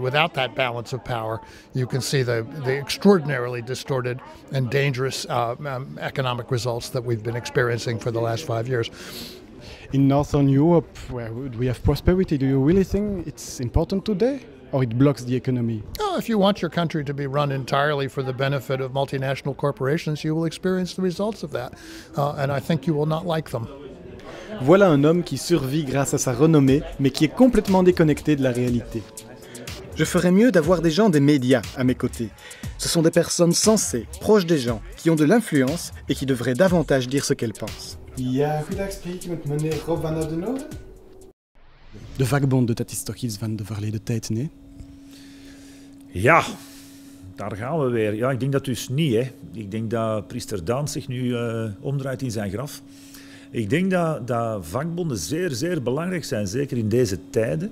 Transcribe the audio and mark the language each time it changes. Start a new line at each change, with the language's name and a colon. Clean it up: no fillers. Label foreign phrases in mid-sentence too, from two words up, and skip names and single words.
English: Without that balance of power, you can see the extraordinarily distorted and dangerous economic results that we've been experiencing for the last 5 years. In Northern Europe, where we have prosperity, do you really think it's important today? Or it blocks the economy? Oh, if you want your country to be run entirely for the benefit of multinational corporations, you will experience the results of that. And I think you will not like them.
French: Voilà un homme qui survit grâce à sa renommée, mais qui est complètement déconnecté de la réalité. Je ferais mieux d'avoir des gens des médias à mes côtés. Ce sont des personnes sensées, proches des gens, qui ont de l'influence et qui devraient davantage dire ce qu'elles pensent.
Dutch: Ja, goedendag, spreek ik met meneer Rob van Oudenhoven? De vakbond doet dat is toch iets van de verleden tijd, nee? Ja, daar gaan we weer. Ja, ik denk dat dus niet. Hè. Ik denk dat priester Daan zich nu omdraait in zijn graf. Ik denk dat vakbonden zeer, zeer belangrijk zijn, zeker in deze tijden.